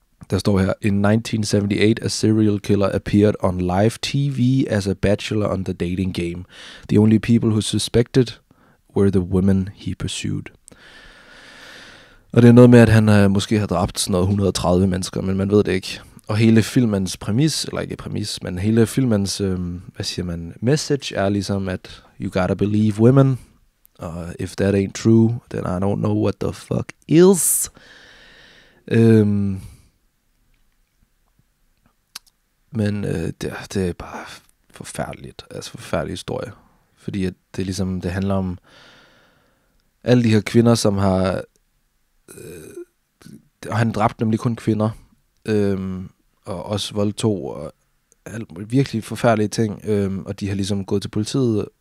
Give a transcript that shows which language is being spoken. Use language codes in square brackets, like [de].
[da] Der står her, [en] in 1978, a serial killer appeared on live TV as a bachelor on the dating game. The only people who suspected were the women he pursued. [da] Og det er noget med, at han måske har dræbt sådan noget 130 mennesker, men man ved det ikke. Og hele filmens præmis, eller ikke præmis, men hele filmens, message er ligesom, at [en] you gotta believe women. If that ain't true, then I don't know what the fuck is. [da] Men det er bare forfærdeligt. Altså forfærdelig historie. Fordi at det ligesom, det handler om alle de her kvinder, som har og han dræbte nemlig kun kvinder, og også voldtog og virkelig forfærdelige ting, og de har ligesom gået til politiet.